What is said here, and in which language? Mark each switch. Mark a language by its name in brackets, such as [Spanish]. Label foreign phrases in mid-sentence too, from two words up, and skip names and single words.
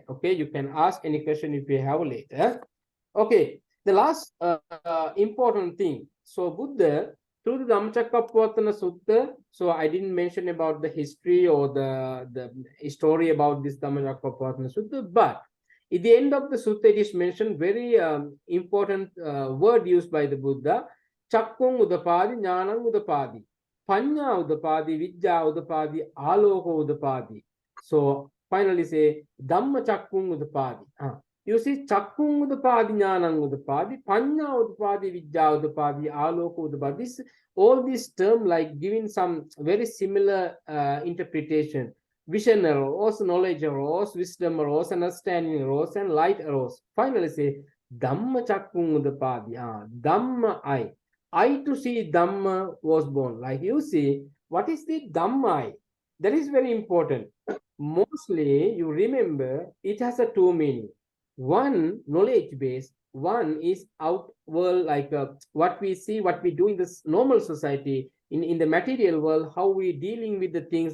[English] Okay, you can ask any question if you have later. Okay, the last important thing. So Buddha, through the Dhammacakkappavatthana Sutta, so I didn't mention about the history or the story about this Dhammacakkappavatthana Sutta, but at the end of the sutta, it is mentioned very important word used by the Buddha. [Pali] Chakkung udapadi, jnanam udapadi, paññā udapadi, vidyā udapadi, āloko udapadi. [English] So finally say [Pali] Dhamma chakkung udapadi. [English] You see, [Pali] chakkung udapadi, jnanam udapadi, paññā udapadi, vidyā udapadi, āloko udapadi. [English] All these terms like giving some very similar interpretation. Vision arose, knowledge arose, wisdom arose, understanding arose, and light arose. Finally say, [Pali] Dhamma chakkung udapadi. [English] Dhamma I to see Dhamma was born. Like you see, what is the Dhamma I? That is very important. Mostly, you remember, it has a 2 meaning. One, knowledge based. One is outworld, like what we see, what we do in this normal society, in the material world, how we dealing with the things.